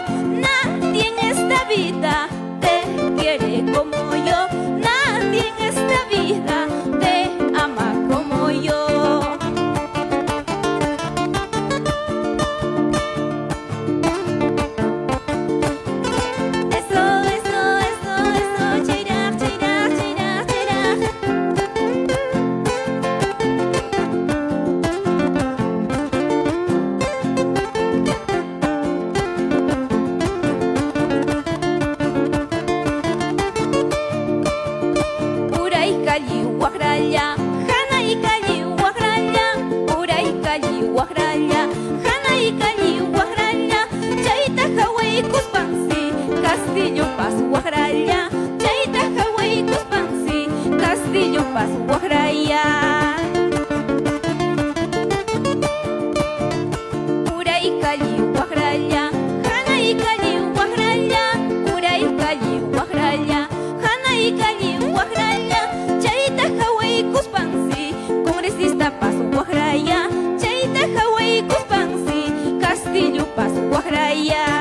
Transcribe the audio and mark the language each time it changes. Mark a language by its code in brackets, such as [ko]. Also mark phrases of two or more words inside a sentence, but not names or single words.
[es] Nadie en esta vida te quiere como yo, nadie en esta vida te ama como yo. Eso, chirá, chirá, chirá, chirá. [qu] Uray kalli wakralla, hanay kalli wakralla, uray kalli wakralla, hanay kalli wakralla, chayta haway kuspansi, Castillo Paz wakralla, chayta haway kuspansi, Castillo Paz wakralla. Uray kalli wakralla, hanay kalli wakralla, uray kalli wakralla, hanay kalli wakralla, chayta haway kuspansi, Congresista Paz wakralla, chayta haway kuspansi, Castillo Paz wakralla.